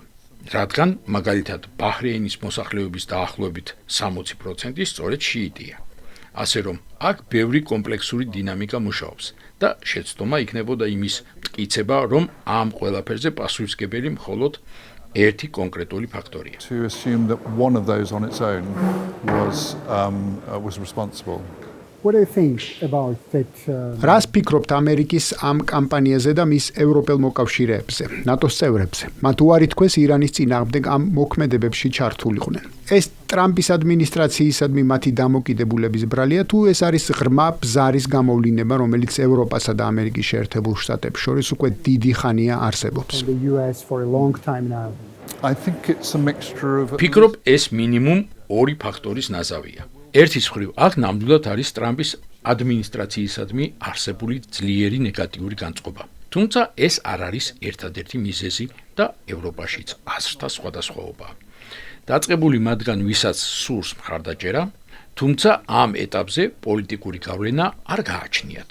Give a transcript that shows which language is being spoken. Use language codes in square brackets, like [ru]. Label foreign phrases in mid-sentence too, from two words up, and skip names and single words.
[ka] რადგან მაგალითად ბაჰრეინის მოსახლეობის დაახლოებით 60% სწორედ შიიტია. ასე რომ აქ ბევრი კომპლექსური დინამიკა მუშაობს და შეცდომა იქნებოდა იმის მტკიცება, რომ ამ ყველაფერზე პასუხისმგებელი მხოლოდ ერთი კონკრეტული ფაქტორია. [en] To assume that one of those on its own was responsible. What do you think about that? [ka] რას ფიქრობთ ამერიკის ამ კამპანიაზე და მის ევროპელ მოკავშირეებზე, ნატოს წევრებზე? მათ უარი თქვეს ირანის წინააღმდეგ ამ მოქმედებებში ჩართულიყვნენ. ეს ტრამპის ადმინისტრაციისადმი მათი დამოკიდებულების ბრალია, თუ ეს არის ღრმა ბზარის გამოვლინება, რომელიც ევროპასა და ამერიკის შეერთებულ შტატებს შორის უკვე დიდი ხანია არსებობს. [en] The US for a long time now. I think it's a mixture of... [ka] ფიქრობ, ეს მინიმუმ ორი ფაქტორის ნაზავია. ერთის მხრივ, აქ ნამდვილად არის ტრამპის ადმინისტრაციისადმი არსებული ძლიერი ნეგატიური განწყობა. თუმცა ეს არ არის ერთადერთი მიზეზი და ევროპაშიც აზრთა სხვადასხვაობაა. დაწყებული მათგან ვისაც სურს მხარდაჭერა, თუმცა ამ ეტაპზე პოლიტიკური გავლენა არ გააჩნიათ.